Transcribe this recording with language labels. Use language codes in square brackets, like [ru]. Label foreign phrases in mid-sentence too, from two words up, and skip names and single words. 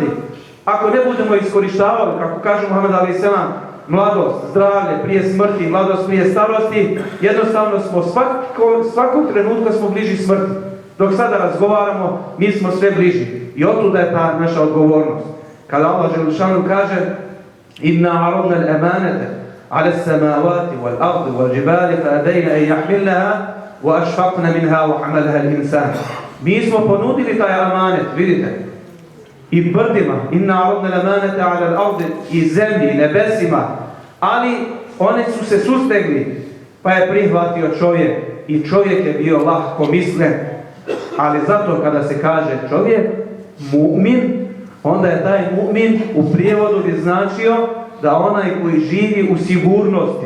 [bs] Ako ne budemo iskorištavali, kako kaže Muhammed a.s. mladost, zdravlje prije smrti, mladost prije starosti, jednostavno smo svakog trenutka smo bliži smrti. Dok sada razgovaramo, mi smo sve bliži. I otuda je ta naša odgovornost. Kada Allah dželešanu kaže [ar] إنا عرضنا الأمانة على السماوات والأرض والجبال فأبين أن يحملنها وأشفقن منها وحملها الإنسان. [bs] Mi smo ponudili taj amanet, vidite, i brdima, [ar] إنا عرضنا الأمانة على الأرض, [bs] i zemlji, nebesima, ali oni su se sustegli, pa je prihvatio čovjek i čovjek je bio lahko mislen. Ali zato kada se kaže čovjek, mu'min, onda je taj mu'min u prijevodu bi značio da onaj koji živi u sigurnosti.